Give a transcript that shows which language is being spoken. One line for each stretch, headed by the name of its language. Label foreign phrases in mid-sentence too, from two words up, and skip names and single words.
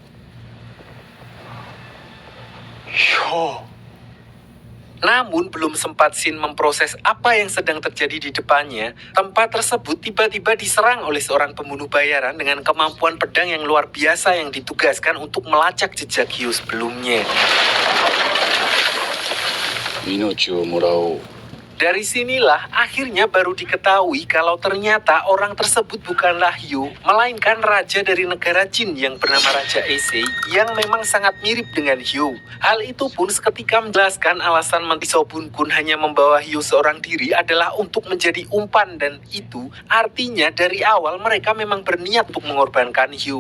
Indonesian: Hyo. Namun belum sempat Shin memproses apa yang sedang terjadi di depannya, tempat tersebut tiba-tiba diserang oleh seorang pembunuh bayaran dengan kemampuan pedang yang luar biasa yang ditugaskan untuk melacak jejak Hyo sebelumnya.
Japanese: 命をもらおう。
Indonesian: Dari sinilah akhirnya baru diketahui kalau ternyata orang tersebut bukanlah Hyo, melainkan raja dari negara Jin yang bernama Raja Eisei yang memang sangat mirip dengan Hyo. Hal itu pun seketika menjelaskan alasan Menteri Sobun Kun hanya membawa Hyo seorang diri adalah untuk menjadi umpan, dan itu artinya dari awal mereka memang berniat untuk mengorbankan Hyo.